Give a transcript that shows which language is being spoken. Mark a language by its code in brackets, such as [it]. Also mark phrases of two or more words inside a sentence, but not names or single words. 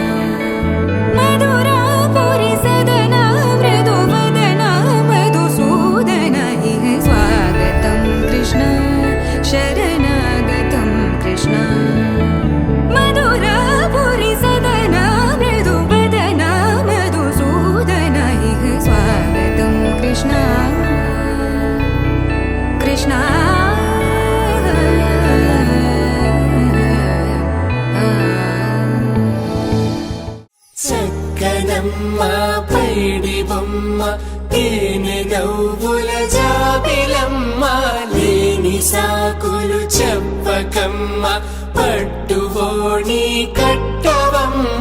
[sa] मधुरापुरी सदन मृदुवदन मधुसूदन इह स्वागतं कृष्ण शरणागतं कृष्ण. मधुरापुरी सदन मृदुवदन मधुसूदन इह स्वागतं कृष्ण कृष्ण. [te] చక్కనమ్మ పైడి బొమ్మ తేనె నవ్వుల జాబిలమ్మ లేని సాకులు చెప్పకమ్మ పట్టువోణి కట్టవమ్మ.